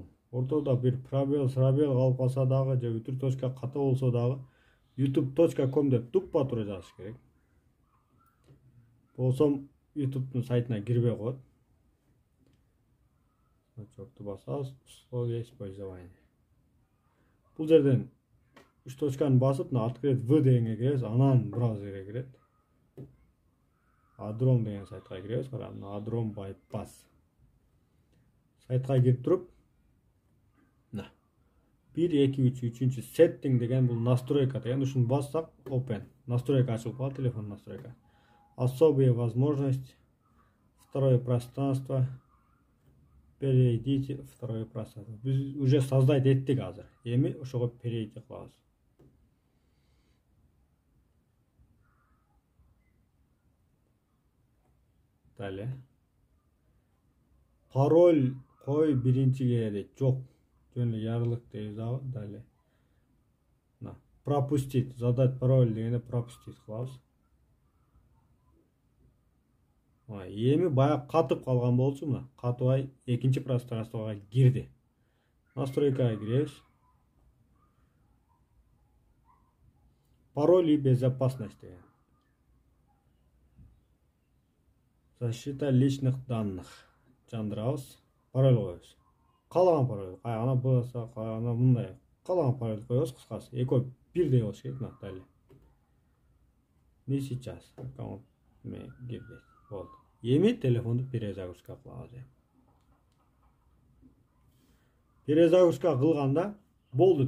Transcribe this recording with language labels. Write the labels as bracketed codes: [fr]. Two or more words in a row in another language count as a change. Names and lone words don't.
[ky] Ортодо бир пробел калып калса дагы, же үтүр точка ката болсо дагы youtube.com деп туппа туура жазыш керек. Болсом YouTube'дун сайтына кирбей коет. Значокту басабыз. [ru] Условия использования. [ky] Бул жерден 3 точканы басып, [ru] открыть в [ky] дегенге киребиз. Анан браузерге кирет. Addrom деген сайтка киребиз. Addrom bypass. Сайтка кирип туруп, 1, 2, 3, 3-чү setting деген бул настройка деген. Ушуну бассак, open. Настройка ачылып калат, телефон настройка. [ru] Особые возможности. Второе пространство. Перейдите второе пространство. [ky] Biz [ru] уже создать [ky] еттик азыр. Эми ошого перейти кылабыз. [ru] Далее. [ky] Пароль кой биринчиге дейт. Жок. Жөн эле ярылык дейбиз дагы. [ru] Далее. Пропустить. Задать пароль [ky] дегенде пропустить кылабыз. Эми баягы катып калган болчу, мына катыбай экинчи пространствого кирди. Настройкага киребиз. [ru] Пароль и безопасность [ky] деген. [ru] Защита личных данных. [ky] Жандырабыз. Пароль коебуз. Калаган пароль. Ана болсо, ана мындай. Калаган пароль коебуз кыскасы. Экөө бирдей болуш керек, мына далее. [ru] Не сейчас. [ky] Аккаунт ме кирди. Болду. Эми телефонду перезагрузка кылабыз. Перезагрузка кылганда болду.